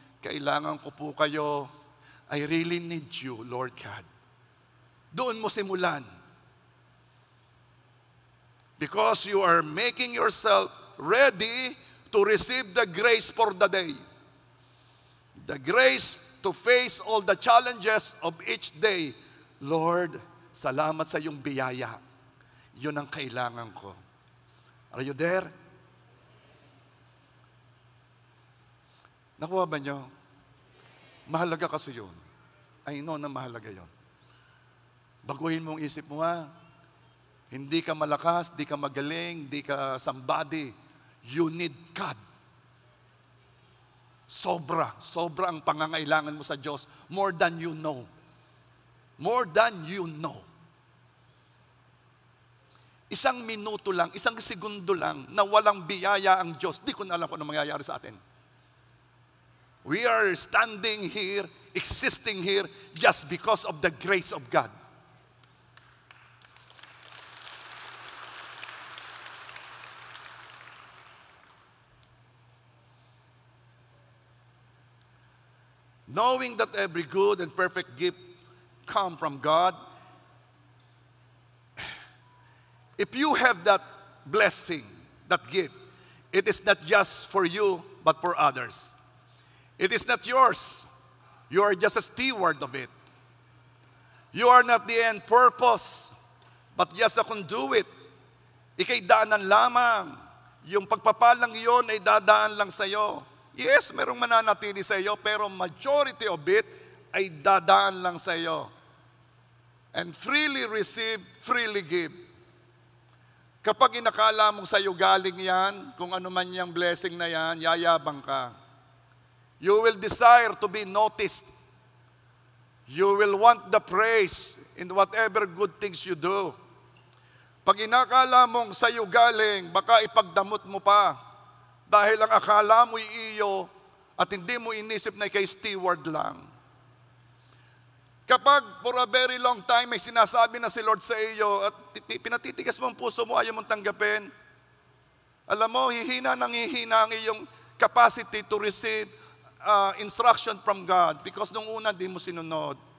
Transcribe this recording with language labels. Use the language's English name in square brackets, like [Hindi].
[Filipino] Kailangan ko po kayo. [English] I really need you, Lord God. [Filipino] Doon mo simulan. [English] Because you are making yourself ready to receive the grace for the day. The grace to face all the challenges of each day. [Filipino] Lord, salamat sa iyong biyaya. Yun ang kailangan ko. [English] Are you there? [Filipino] Nakuha ba nyo? Mahalaga kasi yun. [English] I know [Filipino] na mahalaga yun. Baguhin mong isip mo Hindi ka malakas, di ka magaling, di ka somebody. [English] You need God. [Filipino] Sobra ang pangangailangan mo sa Diyos. [English] More than you know. More than you know. [Filipino] Isang minuto lang, isang segundo lang na walang biyaya ang Diyos. Di ko na alam kung ano mangyayari sa atin. [English] We are standing here, existing here, just because of the grace of God. Knowing that every good and perfect gift come from God, if you have that blessing, that gift, it is not just for you, but for others. It is not yours. You are just a steward of it. You are not the end purpose, but just a conduit. [Filipino] Ika'y daanan lamang. Yung pagpapalang iyon ay dadaan lang sa iyo. Yes, merong mananatili sa iyo, pero [English] majority of it [Filipino] ay dadaan lang sa iyo. [English] And freely receive, freely give. [Filipino] Kapag inakala mong sa iyo galing yan, kung ano man yung blessing na yan, yayabang ka. [English] You will desire to be noticed. You will want the praise in whatever good things you do. [Filipino] Pag inakala mong sa iyo galing, baka ipagdamot mo pa. Dahil ang akala mo'y iyo at hindi mo inisip na ikay steward lang. Kapag [English] for a very long time [Filipino] may sinasabi na si Lord sa iyo at pinatitigas mo ang puso mo, ayaw mong tanggapin, alam mo, hihina ang iyong [English] capacity to receive instruction from God because [Filipino] nung una di mo sinunod.